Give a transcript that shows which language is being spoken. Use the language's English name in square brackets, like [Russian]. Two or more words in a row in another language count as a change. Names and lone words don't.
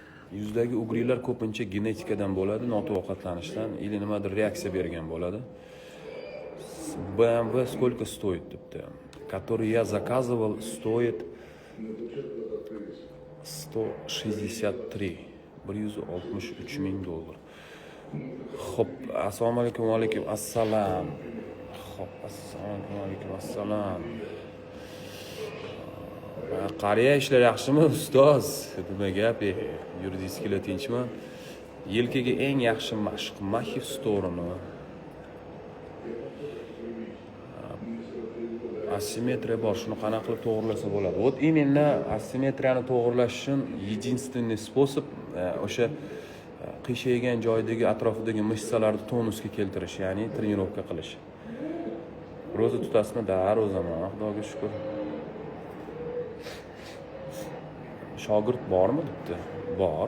[Uzbek] Yuzdagi ugrilar ko'pincha genetikadan bo'ladi, noto'g'ri ovqatlanishdan, или nimadir reaksiya bergan bo'ladi. [Russian] BMW сколько стоит debdi. Который я заказывал, стоит 163. [Uzbek] 163 ming dollar. Xo'p, assalomu alaykum, va alaykum assalom. Xo'p, assalomu alaykum, assalom. Qariya ishlar yaxshimi, ustoz? Nima gap? Yuridiskilar tinchmi? Yelkaga eng yaxshi mashq Mahif Store'ni. Asimetriya bor, shuni qanaqa qilib to'g'rilasa bo'ladi? [Russian] Вот именно [Uzbek] asimetriyani to'g'rilash uchun [Russian] единственный способ [Uzbek] o'sha qiyshaygan joydagi atrofidagi mishsalarni tonusga keltirish, ya'ni trenirovka qilish. Ro'za tutasizmi? Da, ro'zaman, Xudoga shukr. Shogird bormi debdi? Bor.